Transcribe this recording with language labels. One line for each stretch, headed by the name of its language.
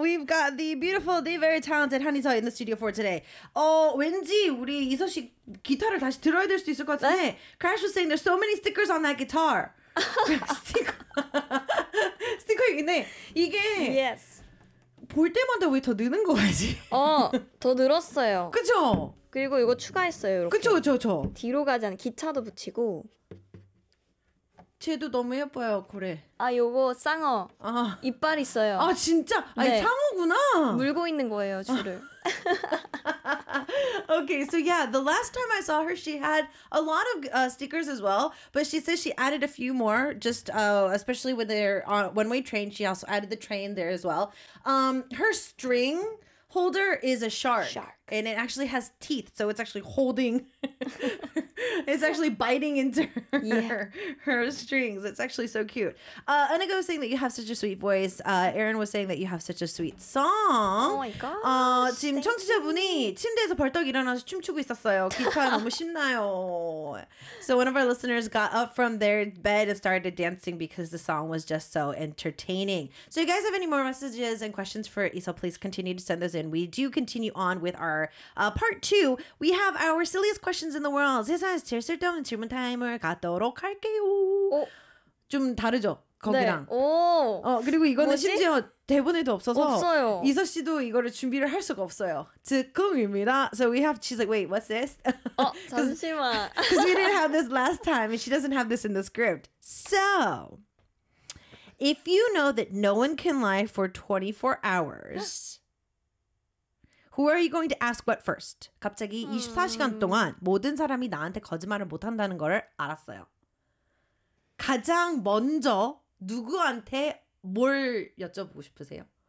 English: We've got the beautiful, the very talented 한이서 in the studio for today.
Korean: 왠지 우리 이서 씨 기타를 다시 들어야 될 수도 있을 것 같은데 네?
English: Crash was saying there's so many stickers on that guitar.
Korean: 스티커 있네. 이게
English: yes.
Korean: 볼 때마다 왜 더 느는 거지? 더 늘었어요. 그쵸? 그리고 이거 추가했어요. 이렇게. 그쵸, 그쵸, 그쵸. 뒤로 가지 않은 기차도 붙이고. 쟤도 너무 예뻐요, 고래. 아, 요거 쌍어. 아. 이빨 있어요. 아, 진짜? 아니, 네. 상어구나? 물고 있는 거예요, 줄을.
English: Okay, so yeah, the last time I saw her, she had a lot of stickers as well, but she says she added a few more, just especially when they're on one-way train. She also added the train there as well. Her string holder is a shark. Shark. And it actually has teeth, so it's actually holding, it's actually biting into her strings. It's actually so cute. Aniko was saying that you have such a sweet voice. Aaron was saying that you have such a sweet song. Oh my gosh.
Korean: 지금 청취자분이 침대에서 벌떡 일어나서 춤추고 있었어요. 기타 너무 쉽나요?
English: So one of our listeners got up from their bed and started dancing because the song was just so entertaining. So you guys have any more messages and questions for Isa, please continue to send those in. We do continue on with our part two. We have our silliest questions in the world.
Korean: 세상에서 제일 쓸데없는 질문 타임을 갖도록 할게요. 좀 다르죠? 거기랑. 네. 오. 그리고 이거는 뭐지? 심지어 대본에도 없어서 없어요. 이서 씨도 이거를 준비를 할 수가 없어요. 즉흥입니다.
English: So we have, she's like, wait, what's this?
Korean: 잠시만.
English: Because we didn't have this last time and she doesn't have this in the script. So, if you know that no one can lie for 24 hours... Who are you going to ask what first?
Korean: 갑자기 24시간 동안 모든 사람이 나한테 거짓말을 못한다는 걸 알았어요. 가장 먼저 누구한테 뭘 여쭤보고 싶으세요?